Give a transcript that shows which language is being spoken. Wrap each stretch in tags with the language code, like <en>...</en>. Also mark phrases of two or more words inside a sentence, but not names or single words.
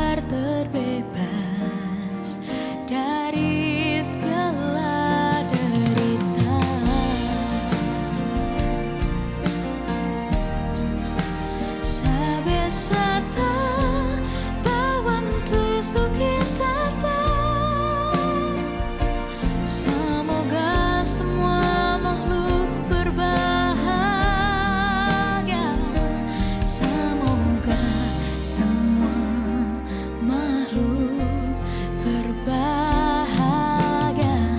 <id>terbebas dari segala derita.</id> <pi>Sabe sata bawantu sukitata.</pi> <id>Semoga semua makhluk berbahagia. Semoga semua makhluk berbahagia.</id>